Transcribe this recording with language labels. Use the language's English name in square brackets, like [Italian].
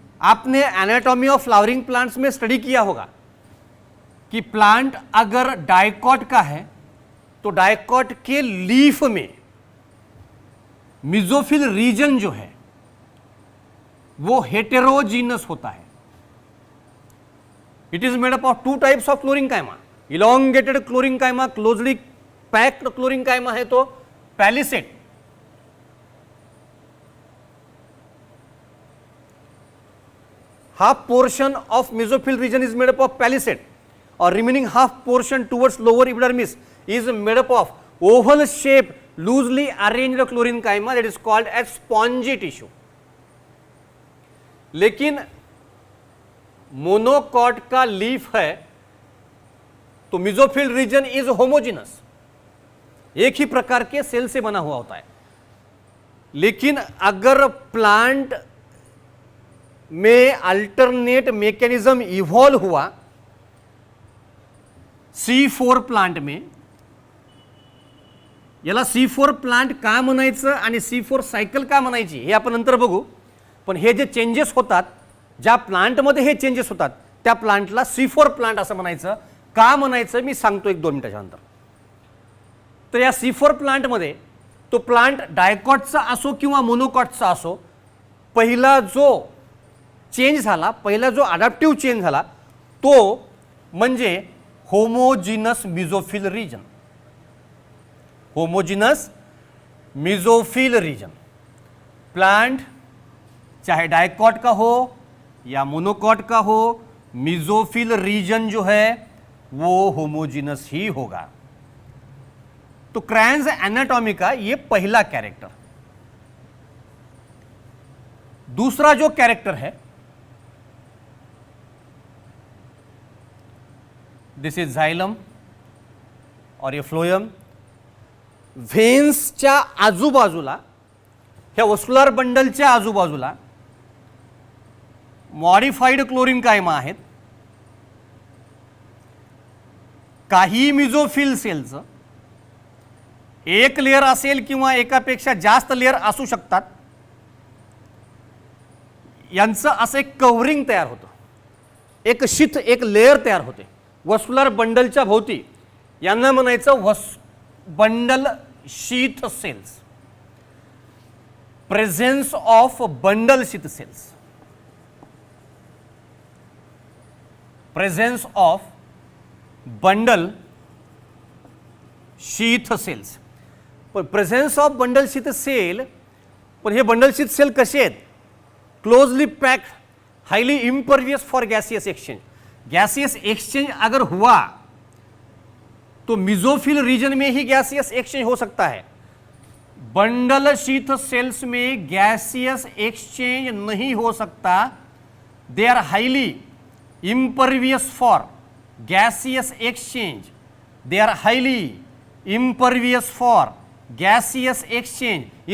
[Hindi] आपने anatomy of flowering plants में study किया होगा कि प्लांट अगर डाइकॉट का है तो डाइकॉट के लीफ में मेसोफिल रीजन जो है वो हेटेरोजीनस होता है। [English] It is made up of two types of chlorenchyma, elongated chlorenchyma, closely packed chlorenchyma है तो palisade, half portion of mesophyll region is made up of palisade or remaining half portion towards lower epidermis is made up of oval shape loosely arranged chlorinchyma that is called as spongy tissue। [Hindi] लेकिन monocot का leaf है तो mesophyll reason is homogeneous, एक ही प्रकार के cell से बना हुआ होता है। लेकिन अगर प्लांट में अल्टरनेट मैकेनिज्म इवॉल्व हुआ, [Marathi] C4 प्लांट में, याला C4 प्लांट का म्हणायचं आणि C4 सायकल का म्हणायची हे आपण नंतर बघू, पण हे जे चेंजेस होतात, ज्या प्लांटमध्ये हे चेंजेस होतात त्या प्लांटला C4 प्लांट असं म्हणायचं, का म्हणायचं मी सांगतो एक 2 मिनिटाच्या नंतर। तर या C4 प्लांटमध्ये तो प्लांट डायकॉटचा असो किंवा मोनोकॉटचा असो, पहिला जो चेंज झाला, पहिला जो अडॅप्टिव्ह चेंज झाला तो म्हणजे homogeneous mesophyll region, homogeneous mesophyll region. [Hindi] Plant चाहे डाइकॉट का हो या मोनोकॉट का हो, मेसोफिल रीजन जो है वो होमोजिनस ही होगा। तो क्रैन्स एनाटॉमी का ये पहला कैरेक्टर। दूसरा जो कैरेक्टर है, [English] this is xylem [Hindi] और ये फ्लोएम। [Marathi] व्हेन्सच्या आजूबाजूला, ह्या वस्कुलर बंडलच्या आजूबाजूला मॉडिफाइड क्लोरिनकाइमा आहेत। काही मेसोफिल सेलचं एक लेयर असेल किंवा एकापेक्षा जास्त लेयर असू शकतात, यांचं असं एक कव्हरिंग तयार होतं, एक शीथ, एक लेयर तयार होते वस्कुलर बंडलच्या भोवती, यांना म्हणायचं bundle sheath cells, [English] presence of bundle sheath cells, [Marathi] presence of bundle sheath cells. पण [English] presence of bundle sheath cell, [Marathi] पण हे बंडल शीथ सेल कसे आहेत? [English] Closely packed, highly impervious for gaseous exchange. [Hindi] Gaseous exchange अगर हुआ तो मेसोफिल रीजन में ही gaseous exchange हो सकता है। बंडल शीथ सेल्स में गैसियस एक्सचेंज नहीं हो सकता, [English] they are highly impervious for gaseous exchange, [Hindi] दे are highly impervious for gaseous exchange.